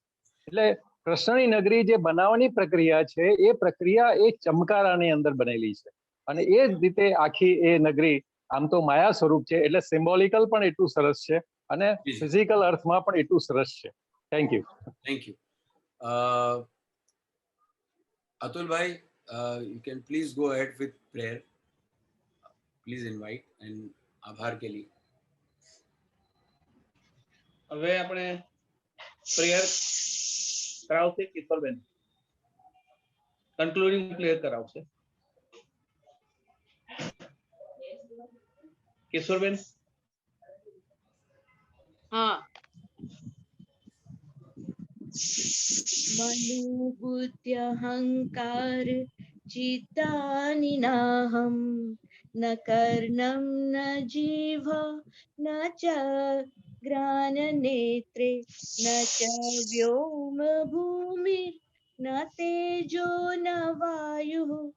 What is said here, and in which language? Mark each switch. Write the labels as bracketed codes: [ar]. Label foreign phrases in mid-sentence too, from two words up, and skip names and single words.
[gu] એટલે કૃષ્ણની નગરી જે બનાવવાની પ્રક્રિયા છે એ પ્રક્રિયા એ ચમકારાની અંદર બનેલી છે અને એ જ રીતે આખી એ નગરી આમ તો માયા સ્વરૂપ છે એટલે સિમ્બોલિકલ પણ એટલું સરસ છે અને ફિઝિકલ અર્થમાં પણ એટલું સરસ છે. [en] thank you. thank you. Atul bhai, you can please go ahead with prayer. Please invite and [hi] आभार के लिए. [gu] હવે આપણે પ્રેયર કરાવશે કિશોરબેન, [en] concluding prayer [gu] કરાવશે કિશોરબેન. હા. [sa] मनुबुद्ध्यहंकार चित्तानि नाहं न कर्णं न जीव न च घ्राणनेत्रे न च व्योम भूमिर् न तेजो न वायुः